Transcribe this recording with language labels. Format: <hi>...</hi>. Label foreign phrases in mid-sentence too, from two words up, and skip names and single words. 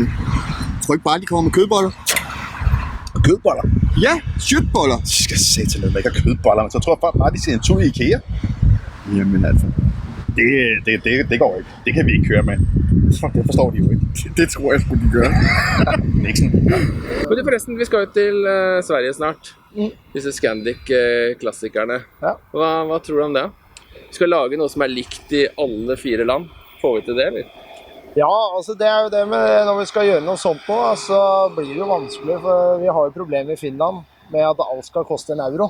<da>Jeg tror ikke bare, de kommer med kødboller. Kødboller? Ja, shitboller. De skal sætte til noget, der ikke har kødboller. Men så tror jeg bare, de ser en tur i IKEA. Jamen altså. Det går ikke. Det kan vi ikke køre med. Det forstår de jo ikke. Det tror jeg skulle de gøre. Nixon. Men du forresten, vi skal jo til Sverige snart.</da> <no>Disse Scandic-klassikerne. Ja. Hva tror du om det? Vi skal lage noe som likt i alle 4 land. Får vi til det, eller? Ja, altså det jo det med når vi skal gjøre noe sånt nå, så blir det jo vanskelig, for vi har jo problemer i Finland med at alt skal koste en euro.</no>